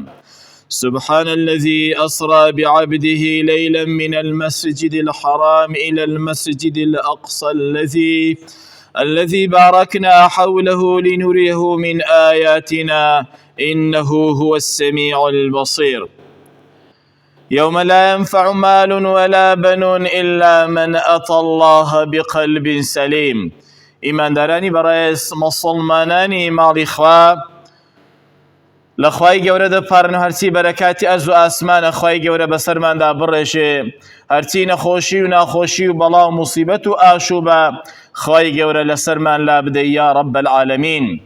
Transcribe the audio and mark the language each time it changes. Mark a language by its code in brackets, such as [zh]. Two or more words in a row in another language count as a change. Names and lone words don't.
[ar] سبحان الذي أسرى بعبده ليلا من المسجد الحرام إلى المسجد الأقصى الذي باركنا حوله لنريه من آياتنا إنه هو السميع البصير. يوم لا ينفع مال ولا بنون إلا من أتى الله بقلب سليم. [ckb] إيمان داراني برايس مسلماناني ماڵی خوا، لە خوای گەورە دەپارن و هەرچی بەرەکاتی ئەرز و ئاسمانە خوای گەورە بەسەرماندا بڕێژێ، هەرچی نەخۆشی و ناخۆشی و بەڵا و موسیبەت و ئاشوبە خوای گەورە لەسەرمان لا بدەی [ar] یا رب العالمین.